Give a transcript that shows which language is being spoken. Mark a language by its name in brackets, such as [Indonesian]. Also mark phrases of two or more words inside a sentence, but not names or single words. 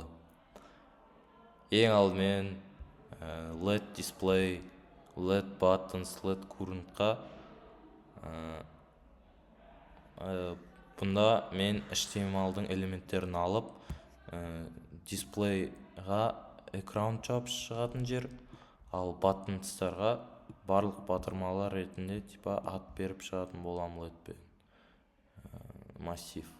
[Kazakh] Ең алдымен [English] let display, let buttons, let currentқа [Kazakh] Бұнда мен HTML-дың элементтерін алып, дисплейға экран чап шығатын жер, ал баттонстарға барлық батырмалар ретінде типа ат беріп шығатын боламын ледпен массив.